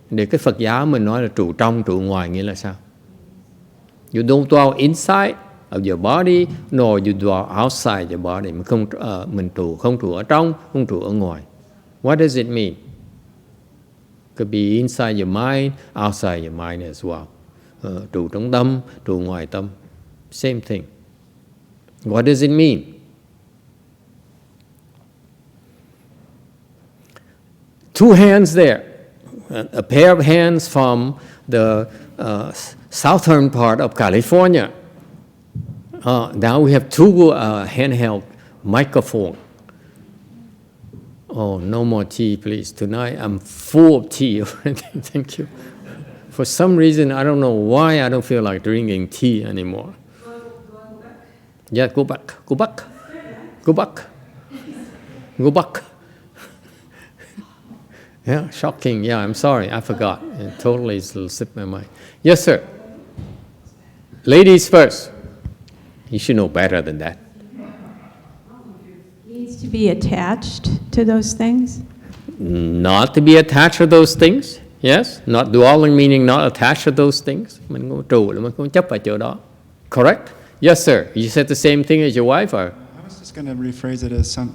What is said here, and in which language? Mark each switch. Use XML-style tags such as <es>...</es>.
<vi>Để cái Phật giáo mình nói là trụ trong, trụ ngoài nghĩa là sao?</vi> <en>You don't dwell inside of your body, nor you dwell outside your body.</en> <vi>Mình không trụ ở trong, không trụ ở ngoài.</vi> <en>What does it mean? Could be inside your mind, outside your mind as well.</en> <vi>Trụ trong tâm, trụ ngoài tâm.</vi> <en>Same thing. What does it mean? Two hands there. A pair of hands from the southern part of California. Now we have two handheld microphones. Oh, no more tea, please. Tonight I'm full of tea already. Thank you. For some reason, I don't know why I don't feel like drinking tea anymore. Yeah, go back. Go back. Go back. Go back. Yeah, shocking. Yeah, I'm sorry. I forgot. It totally slipped my mind. Yes, sir. Ladies first. You should know better than that. Needs to be attached to those things? Not to be attached to those things. Yes, not dwelling meaning not attached to those things.</en> <vi>Mình không trụ là mình không chấp vào chỗ đó.</vi> <en>Correct? Yes, sir. You said the same thing as your wife, or? I was just going to rephrase it as something.</en>